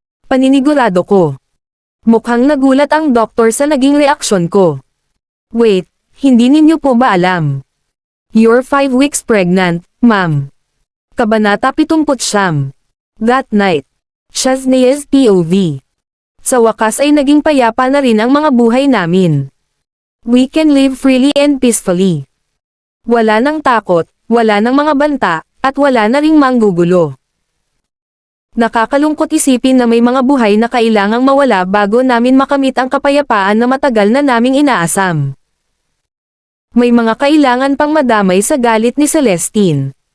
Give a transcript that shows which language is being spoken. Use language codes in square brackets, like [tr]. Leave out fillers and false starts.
[tl] Paninigurado ko. Mukhang nagulat ang doktor sa naging reaksyon ko. [en] Wait. [tl] Hindi ninyo po ba alam? [en] You're 5 weeks pregnant, ma'am. Kabanata 79. That night. Shaznaya's POV. [tl] Sa wakas ay naging payapa na rin ang mga buhay namin. [en] We can live freely and peacefully. [tl] Wala nang takot, wala nang mga banta, at wala na ring manggugulo. Nakakalungkot isipin na may mga buhay na kailangang mawala bago namin makamit ang kapayapaan na matagal na naming inaasam. May mga kailangan pang madamay sa galit ni Celestine.